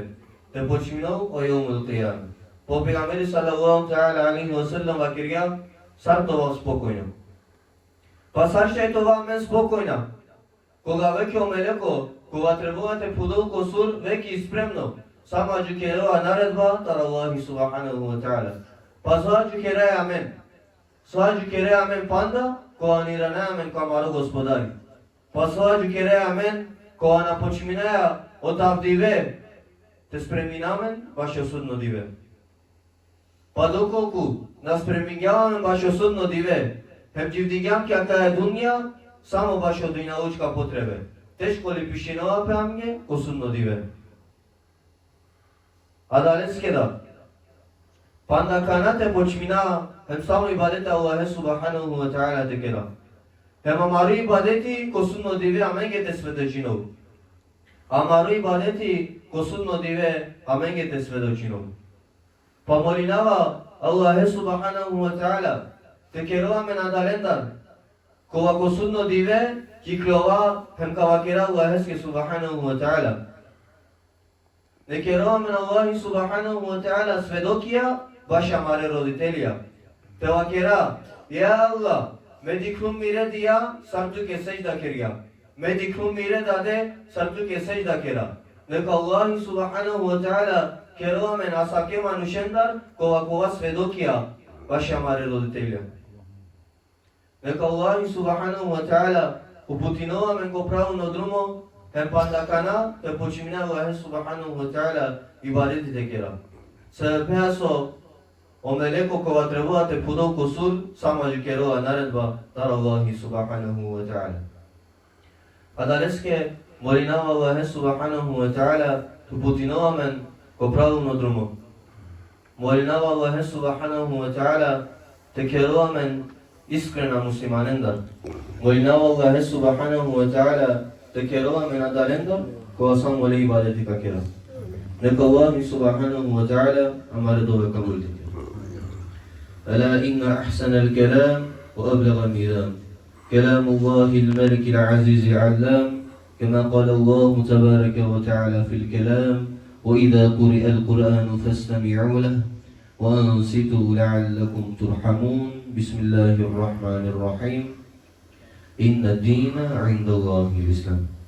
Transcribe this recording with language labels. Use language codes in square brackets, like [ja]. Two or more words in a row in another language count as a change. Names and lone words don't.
[rom] Те почминол о [ar] يوم القيامة. [rom] По пејгамбери [ar] صلى الله عليه وسلم [rom] ва кирја, сар това спокојно. Па сар ше това мен спокојна. Кога веќе омелеко, кога требувате пудолко сур, веќе испремно. Сама џукерова наредба тар Аллахи [ar] سبحانه وتعالى. [rom] Па соа џукереја мен. Соа џукереја мен панда, кога ни ранеја мен камаро господари. Па соа џукереја мен, кога напочминеја од авдиве, те спреминамен баше судно диве. Па доколку нас премињаваме баше судно диве, хем џивдигјам ке ака е дунја, само баше од дуњалучка потребе. Тешко ли пишинова пеамге, ко судно диве. Адалеске да. Панда канате почмина, хем само ибадете Аллахе [ar] سبحانه وتعالى [rom] текера. Хем амару ибадети ко судно диве аменге те сведочинов. Амару ибадети ко судно диве аменге те сведочинов. Па молинава Аллахе [ar] سبحانه وتعالى [rom] текерова ме на далендар. Кога ко судно диве ки клова хем кава кера Аллахеске [ar] سبحانه وتعالى. [rom] Не керова ме на Аллахи [ar] سبحانه وتعالى [rom] сведокија баша маре родителија. Тева кера, ја Аллах, ме дикрум мире дија, сарту ке сејда керја. Ме дикрум мире даде, сарту ке сејда кера. Нека Аллахи [ar] سبحانه وتعالى [rom] керова ме на саке манушендар, кога сведокија баша маре родителја. Нека Аллахи [ar] سبحانه وتعالى [rom] упутинова мен ко правилно друмо, хем пандакана, те почимина Аллахе [ar] سبحانه وتعالى [rom] ибадетите кера. Се пеасо омелеко кога требувате пудолко сур, сама џукерова наредба тар Аллахи [ar] سبحانه وتعالى. [rom] Адалеске молинава Аллахе [ar] سبحانه وتعالى [rom] упутинова мен ко правилно друмо. Молинава Аллахе [ar] سبحانه وتعالى [rom] те керова мен искрена муслиманендар. Молинава Аллахе [ar] سبحانه وتعالى [rom] те керова мен адалендар, кога сам моле ибадети ка кера. Нека Аллахи [ar] سبحانه وتعالى [rom] амаре дове кабул текера. [ar] ألا إن أحسن الكلام وأبلغ الميزان كلام الله الملك العزيز العلام كما قال الله تبارك وتعالى في الكلام وإذا قرئ القرآن فاستمعوا له وأنصتوا لعلكم ترحمون بسم الله الرحمن الرحيم إن الدين عند الله الإسلام.